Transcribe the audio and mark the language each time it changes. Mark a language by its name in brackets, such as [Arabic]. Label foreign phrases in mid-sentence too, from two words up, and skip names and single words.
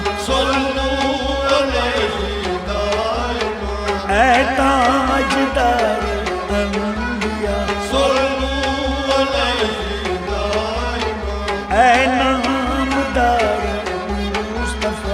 [Arabic] صلوا عليه دائما [Urdu] اے تاجدار انبیا [Arabic] صلوا عليه دائما [Urdu] اے نامدار مصطفیٰ